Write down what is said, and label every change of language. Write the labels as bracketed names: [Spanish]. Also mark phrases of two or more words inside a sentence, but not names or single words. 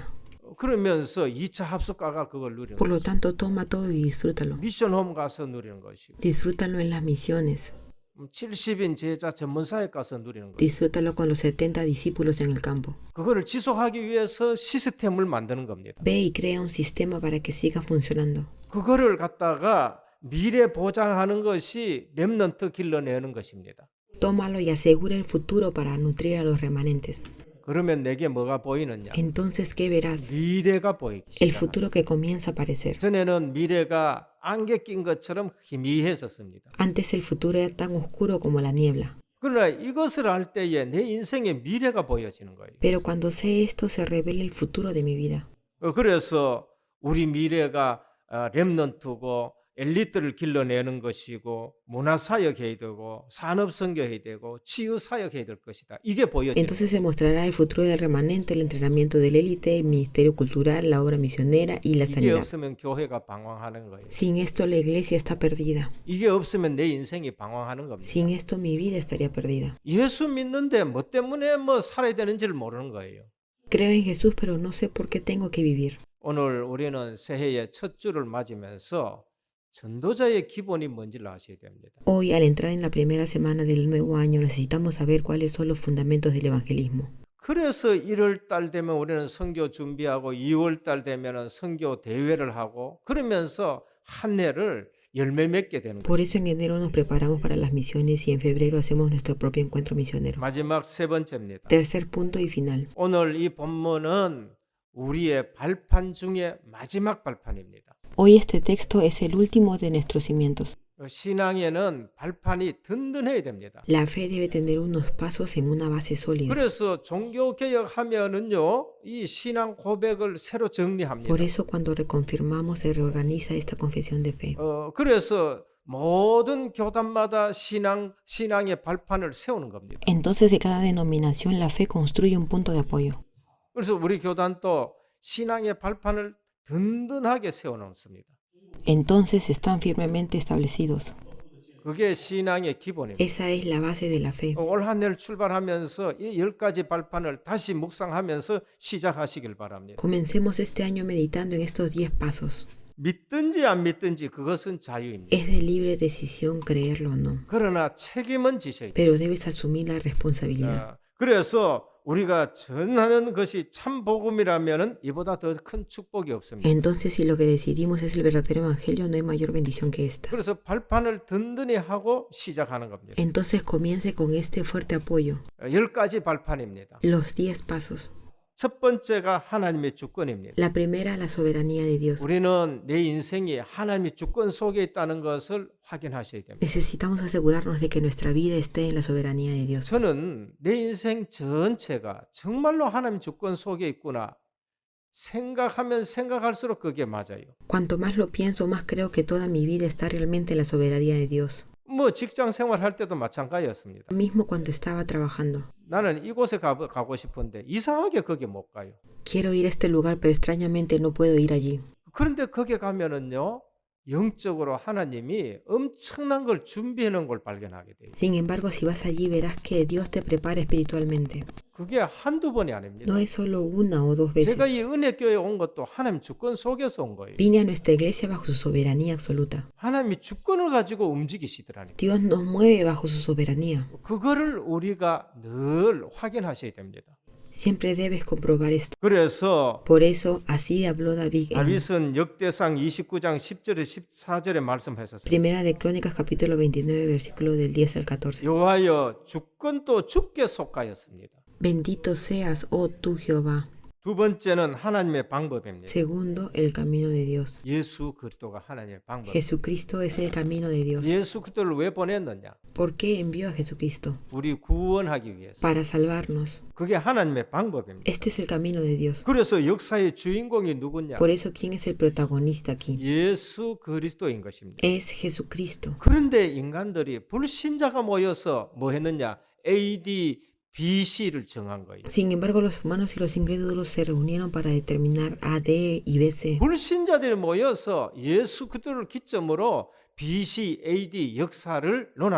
[Korean] 그러면서 2차 합숙가가 그걸 누리는 [Spanish] Por lo [Korean] 거죠. [Spanish] tanto, toma todo y disfrútalo. [Korean] 미션홈 가서 누리는 것이고 [Spanish] Disfrútalo en las misiones. [Korean] 70인 제자 전문사역 가서 누리는 거예요. [Spanish] Disfrútalo con los 70 discípulos en el campo. [Korean] 그거를 지속하기 위해서 시스템을 만드는 겁니다. [Spanish] Ve y crea un sistema para que siga funcionando. [Korean] 그거를 갖다가 미래 보장하는 것이 렘넌트 길러내는 것입니다. [Spanish] Tómalo y asegura el futuro para nutrir a los remanentes. [Korean] 그러면 내게 뭐가 보이느냐? [Spanish] Entonces, ¿qué verás? [Korean] 미래가 보이기 [Spanish] El [Korean] 시작합니다. [Spanish] futuro que comienza a aparecer. [Korean] 전에는 미래가 안개 낀 것처럼 희미했었습니다. [Spanish] Antes el futuro era tan oscuro como la niebla. [Korean] 그러나 이것을 알 때에 내 인생의 미래가 보여지는 거예요. [Spanish] Pero cuando sé esto, se revela el futuro de mi vida. [Korean] 그래서 우리 미래가 렘넌트고 엘리트를 길러내는 것이고 문화사역해야 되고 산업선교해야 되고 치유사역해야 될 것이다. 이게 보여지는 [Spanish] Entonces se mostrará el futuro del remanente, el entrenamiento del élite, el ministerio cultural, la obra misionera y la [Korean] 이게 [Spanish] sanidad. [Korean] 없으면 교회가 방황하는 거예요. [Spanish] Sin esto la iglesia está perdida. [Korean] 이게 없으면 내 인생이 방황하는 겁니다. [Spanish] Sin esto mi vida estaría perdida. [Korean] 예수 믿는데 뭐 때문에 살아야 되는지를 모르는 거예요. [Spanish] Creo en Jesús, pero no sé por qué tengo que vivir. [Korean] 오늘 우리는 새해의 첫 주를 맞으면서 전도자의 기본이 뭔지를 아셔야 됩니다. [Spanish] Hoy, al entrar en la primera semana del nuevo año, necesitamos saber cuáles son los fundamentos del evangelismo. [Korean] 그래서 1월 달 되면 우리는 선교 준비하고 2월 달 되면 선교 대회를 하고 그러면서 한 해를 열매 맺게 되는 [Spanish] Por [Korean] 거예요. [Spanish] eso en enero nos preparamos para las misiones y en febrero hacemos nuestro propio encuentro misionero. [Korean] 마지막 세 번째입니다. [Spanish] Tercer punto y final. [Korean] 오늘 이 본문은 우리의 발판 중에 마지막 발판입니다. [Spanish] Hoy este texto es el último de nuestros cimientos. [Korean] 신앙에는 발판이 든든해야 됩니다. [Spanish] La fe debe tener unos pasos en una base sólida. [Korean] 그래서 종교개혁하면은요, 이 신앙 고백을 새로 정리합니다. [Spanish] Por eso cuando reconfirmamos se reorganiza esta confesión de fe. [Korean] 그래서 모든 교단마다 신앙의 발판을 세우는 겁니다. [Spanish] Entonces de cada denominación la fe construye un punto de apoyo. [Korean] 그래서 우리 교단도 신앙의 발판을 든든하게 세워놓습니다. [Spanish] Entonces están firmemente establecidos. [Korean] 그게 신앙의 기본입니다. [Spanish] Esa es la base de la fe. [Korean] 올 한 해를 출발하면서 이 10가지 발판을 다시 묵상하면서 시작하시길 바랍니다. [Spanish] Comencemos este año meditando en estos 10 pasos. [Korean] 믿든지 안 믿든지 그것은 자유입니다. [Spanish] Es de libre decisión creerlo o no, [Korean] 그러나 책임은 지셔야 돼요. [Spanish] pero debes asumir la responsabilidad. [Korean] 그래서 우리가 전하는 것이 참 복음이라면 이보다 더 큰 축복이 없습니다. [Spanish] Entonces, si lo que decidimos es el verdadero evangelio, no hay mayor bendición que esta. [Korean] 그래서 발판을 든든히 하고 시작하는 겁니다. [Spanish] Entonces comience con este fuerte apoyo. [Korean] 10가지 발판입니다. [Spanish] Los 10 pasos. [Korean] 첫 번째가 하나님의 주권입니다. [Spanish] La primera, la soberanía de Dios. [Korean] 우리는 내 인생이 하나님의 주권 속에 있다는 것을 확인하셔야 됩니다. [Spanish] Necesitamos asegurarnos de que nuestra vida esté en la soberanía de Dios. [Korean] 저는 내 인생 전체가 정말로 하나님의 주권 속에 있구나 생각하면 생각할수록 그게 맞아요. [Spanish] Cuanto más lo pienso, más creo que toda mi vida está realmente en la soberanía de Dios. [Korean] 뭐 직장 생활할 때도 마찬가지였습니다. [Spanish] Mismo cuando estaba trabajando. [Korean] 나는 이곳에 가고 싶은데 이상하게 거기 못 가요. [Spanish] Quiero ir a este lugar, pero extrañamente no puedo ir allí. [Korean] 그런데 거기 가면은요, 영적으로 하나님이 엄청난 걸 준비해 놓은 걸 발견하게 돼요. [Spanish] Sin embargo, si vas allí, verás que Dios te prepara espiritualmente. [Korean] 그게 한두 번이 아닙니다. [Spanish] No es solo una o dos veces. [Korean] 제가 이 은혜교회에 온 것도 하나님 주권 속에서 온 거예요. [Spanish] Vine a nuestra iglesia bajo su soberanía absoluta. [Korean] 하나님이 주권을 가지고 움직이시더라니까. [Spanish] Dios nos mueve bajo su soberanía. [Korean] 그거를 우리가 늘 확인하셔야 됩니다. [Spanish] Siempre debes comprobar esto. [Korean] 그래서 [Spanish] Por eso, así habló David en [Korean] 다윗은 역대상 29장 10절에 14절에 말씀하셨어요. [Spanish] Primera de Crónicas capítulo 29 versículo del 10 al 14. [Korean] 여호와여 주권도 주께 속하였습니다. [Spanish] Bendito seas, oh tú Jehová. [Korean] 두 번째는 하나님의 방법입니다. [Spanish] Segundo, el camino de Dios. [Korean] 예수 그리스도가 하나님의 방법. [Spanish] Jesucristo es el camino de Dios. [Korean] 예수 그리스도를 왜 보냈느냐? [Spanish] ¿Por qué envió a Jesucristo? [Korean] 우리 구원하기 위해서. [Spanish] Para salvarnos. [Korean] 그게 하나님의 방법입니다. [Spanish] Este es el camino de Dios. [Korean] 그래서 역사의 주인공이 누구냐? [Spanish] Por eso, ¿quién es el protagonista aquí? [Korean] 예수 그리스도인 것입니다. [Spanish] Es Jesucristo. [Korean] 그런데 인간들이 불신자가 모여서 뭐 했느냐? AD BC를 정한 거예요. [Spanish] Sin embargo, los humanos y los incrédulos se reunieron para determinar AD y BC. [Korean] 불신자들이 모여서 예수 그리스도를 기점으로 BC, AD 역사를 논하는